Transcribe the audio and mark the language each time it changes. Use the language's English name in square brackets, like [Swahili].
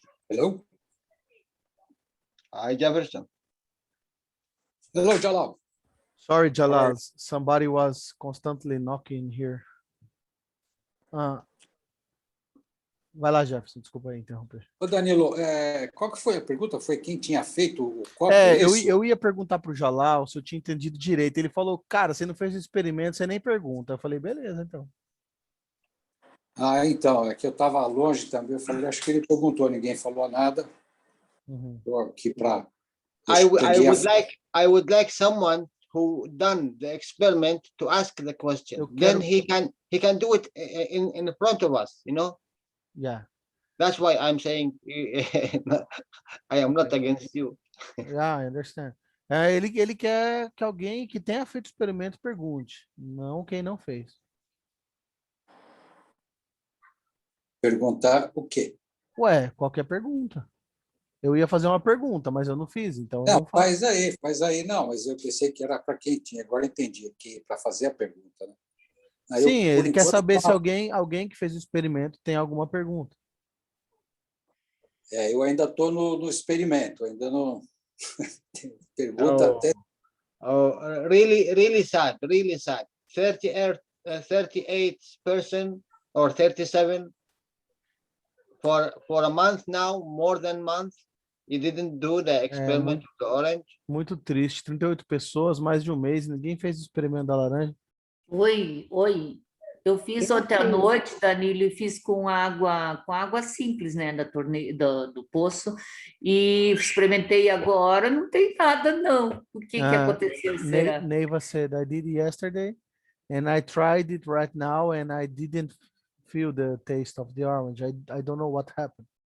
[English] Hello? Hi, Jefferson. Hello, Jalal. Sorry, Jalal. Somebody was constantly knocking here. [Portuguese] Vai lá, Jefferson. Desculpa aí interromper. Ô, Danilo, qual que foi a pergunta? Foi quem tinha feito o copo? Eu ia perguntar para o Jalal se eu tinha entendido direito. Ele falou, cara, você não fez o experimento, você nem pergunta. Eu falei, beleza, então. Então, é que eu estava longe também. Eu falei, acho que ele perguntou, ninguém falou nada. Estou aqui para... [English] I would like someone who done the experiment to ask the question. Then he can do it in front of us, you know? Yeah. That's why I'm saying I am not against you. Yeah, I understand. [Portuguese] Ele quer que alguém que tenha feito o experimento pergunte, não quem não fez. Perguntar o quê? Ué, qualquer pergunta. Eu ia fazer uma pergunta, mas eu não fiz, então eu Não, não faço. faz aí. Não, mas eu pensei que era para quem tinha. Agora entendi, que para fazer a pergunta, né? Aí Sim, eu, ele quer enquanto, saber se alguém que fez o experimento tem alguma pergunta. Eu ainda estou no experimento, ainda não... Pergunta até... [English] Really, really sad, really sad. 38 person or 37 for a month now, more than a month. You didn't do the experiment of the orange. [Portuguese] Muito triste. 38 pessoas, mais de um mês, ninguém fez o experimento da laranja. Oi. Eu fiz ontem à noite, Danilo, e fiz com água simples, né, do poço, e experimentei agora, não tem nada, não. O que aconteceu, será? [English] Neiva said, I did yesterday, and I tried it right now, and I didn't feel the taste of the orange. I don't know what happened.